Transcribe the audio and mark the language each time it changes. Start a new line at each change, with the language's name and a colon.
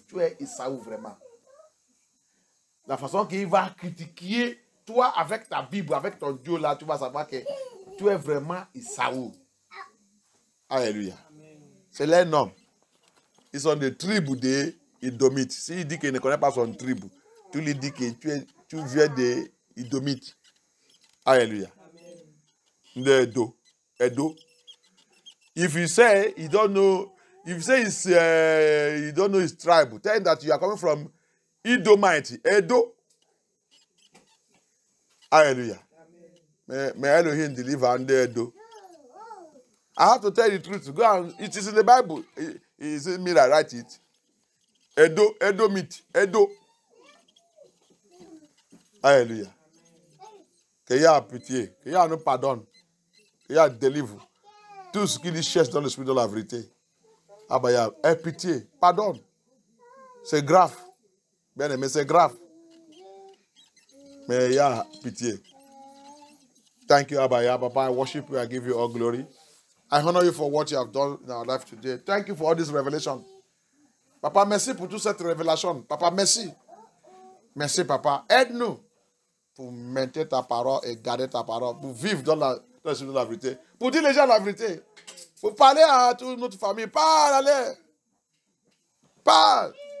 French: Tu es Esaü vraiment. La façon qu'il va critiquer toi avec ta Bible, avec ton Dieu là, tu vas savoir que tu es vraiment Esaü. Alléluia. C'est les noms. Ils sont des tribus des Idomites. S'il dit qu'il ne connaît pas son tribu, tu lui dis que tu viens des Idomites. Alléluia. De Edo.
English: If you say you don't know, if you say you don't know his tribe, tell him that you are coming from Edomite, Edo. Hallelujah. May Elohim deliver under Edo. I have to tell you the truth. Go and, it is in the Bible. Is it me that write it? Edomite, Edo. Hallelujah.
French: Que Yah a pitié, que Yah nous pardonne, que Yah délivre tout ce qu'il cherche dans l'esprit de la vérité. Ah bah Yah, aie pitié, pardonne. C'est grave. Bien aimé, c'est grave. Mais Yah, pitié.
English: Thank you,
French: Abba Yah.
English: Papa, I worship you, I give you all glory. I honor you for what you have done in our life today. Thank you for all this revelation.
French: Papa, merci pour toute cette révélation. Papa, merci. Merci, Papa. Aide-nous pour maintenir ta parole et garder ta parole, pour vivre dans l'esprit de la vérité, pour dire les gens la vérité, pour parler à toute notre famille. Parle, allez. Parle.